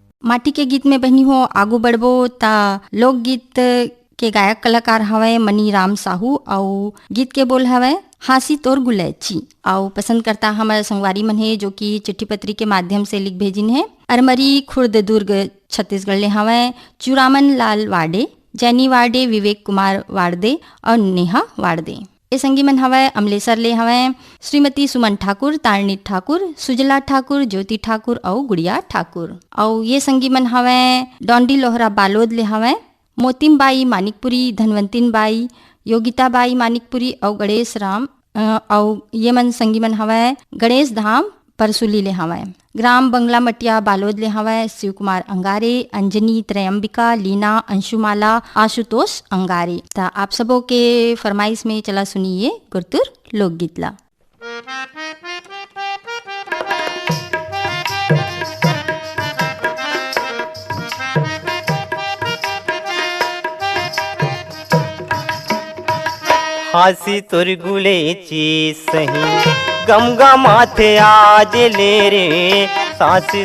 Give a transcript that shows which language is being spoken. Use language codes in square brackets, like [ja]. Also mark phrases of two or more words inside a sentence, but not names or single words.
[hne] माटी के गीत में बहनी हो आगू बढ़बो ता लोकगीत के गायक कलाकार हवे मनी राम साहू और गीत के बोल हवे हासी तोर गुलैची। और पसंद करता हमारे संगवारी मन है जो कि चिट्ठी पत्री के माध्यम से लिख भेजिन है। अरमरी खुर्द दुर्ग छत्तीसगढ़ ले हवे चुरामन लाल वाडे, जैनी वाडे, विवेक कुमार वाडदे और नेहा वाडदे। ये संगी मन हवे अमलेसर ले हवे श्रीमती सुमन ठाकुर, तारणी ठाकुर, सुजला ठाकुर, ज्योति ठाकुर और गुड़िया ठाकुर। और ये संगी मन हवे डोंडी लोहरा बालोद ले हवे मोतिम बाई मानिकपुरी, धनवंतिन बाई, योगिता बाई मानिकपुरी और गणेश राम। और ये मन संगी मन हवे गणेश धाम परसुली ले हवे ग्राम बंगला मटिया बालोद ले हवे शिव कुमार अंगारे, अंजनी, त्रयंबिका, लीना, अंशुमाला, आशुतोष अंगारे। ता आप सबों के फरमाइश में चला सुनिए गुरतुर लोकगीत ला। हासी तुर गुलेची सही गमगा माथे आज ले रे, सासी